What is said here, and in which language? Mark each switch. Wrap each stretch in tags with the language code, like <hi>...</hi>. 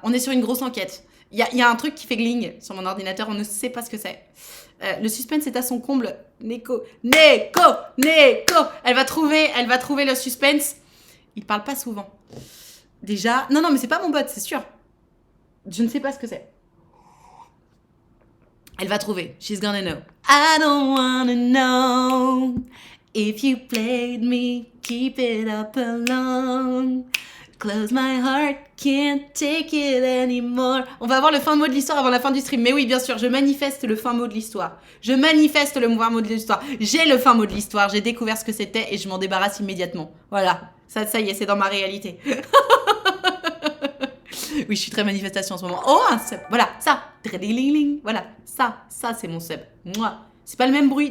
<fr>On est sur une grosse enquête. Il y a un truc qui fait gling sur mon ordinateur, on ne sait pas ce que c'est. Le suspense est à son comble. Neko. Elle va trouver le suspense. Il parle pas souvent. Déjà. Non, mais c'est pas mon bot, c'est sûr. Je ne sais pas ce que c'est. Elle va trouver.</fr> <en>She's gonna know. I don't wanna know if you played me. Keep it up alone. Close my heart, can't take it anymore.</en> <fr>On va avoir le fin mot de l'histoire avant la fin du stream. Mais oui, bien sûr, je manifeste le fin mot de l'histoire. Je manifeste le fin mot de l'histoire. J'ai le fin mot de l'histoire. J'ai découvert ce que c'était et je m'en débarrasse immédiatement. Voilà. Ça y est, c'est dans ma réalité. Oui, je suis très manifestation en ce moment. Oh, un sub. Voilà, ça. Voilà, ça, c'est mon sub. Moi. C'est pas le même bruit.</fr>